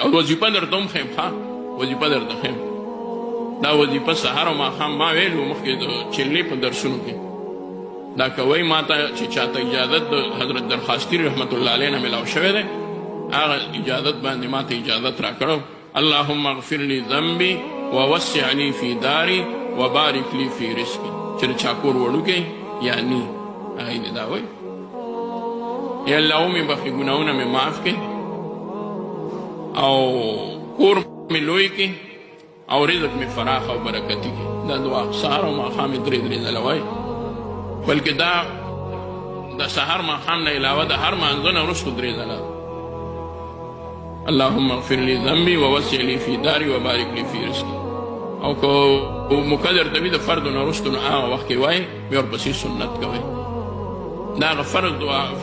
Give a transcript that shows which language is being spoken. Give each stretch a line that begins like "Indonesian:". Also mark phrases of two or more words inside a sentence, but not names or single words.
Pashto: او وظیفه درته هم ښیم ښه وظیفه درته ښیم. دا وظیفه سهار او ماښام ما ویلو مخکې د چلې په درسونو کې دا کوئ ما ته چې چاته اجازت د حضرت درخواستي رحمت الله علیه نه ملاو شوی دی هغه اجازت باندې ما ته اجازت راکړو.
Arabic: اللهم اغفر لي ذنبي ووسع لي في داري وبارك لي في رزقي.
Pashto: چې د چا کور وړوکی یا نی هغه دې دا وایي یا الله ومې بخښي ګناهونه مې معاف کړي او کور مې لوی کړي او رزق مې فراخ او برکتي کړي. دا دعا سهار او ماښام یې درې ځله وایي. بلکې دا د سهار ماښام نه علاوه د هر مانځه نه وروسته درې ځله
Arabic: اللهم اغفر لي ذنبي ووسع لي في داري وبارك لي في رزقي.
Pashto: او که مقدر ته وي د فرضو نه وروسته نو هغه وخت کې وایي بیا ورپسې سنت کوئ. دا هغه فرض دعا